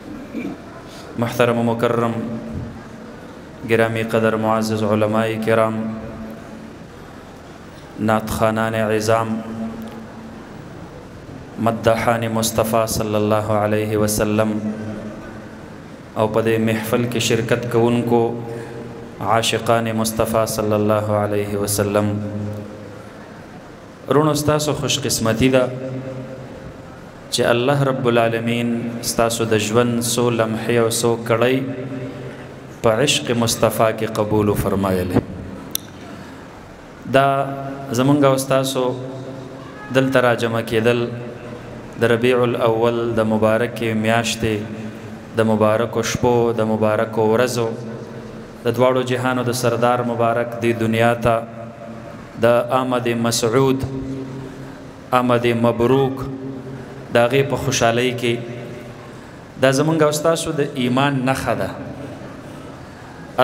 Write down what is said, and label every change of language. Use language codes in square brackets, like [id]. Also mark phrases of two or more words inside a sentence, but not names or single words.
[ps] محترم و مکرم گرامی قدر معزز علماء کرام، نعت خوانان عظام، مدحان مصطفیٰ [ar] صلی اللہ علیہ وسلم [ps] او پدے محفل کی شرکت کوونکو عاشقان مصطفیٰ [ar] صلی اللہ علیہ وسلم، [ps] رونو ستاسو خوش قسمتی دا چې [ar] الله رب العالمین [ps] ستاسو د ژوند سو لمحې او سو کړی په عشق مصطفیٰ کې قبول فرمایلی. دا زمونږ او ستاسو دلته راجمع کېدل د ربیع الاول د مبارکې میاشتې، د مبارکو شپو، د مبارکو ورځو، د دواړو جهانو د سردار مبارک دی دنیا ته د آمد مسعود، آمد مبروک دا غي په خوشحالۍ کې دا زمونږ او ستاسو د ایمان نښه ده.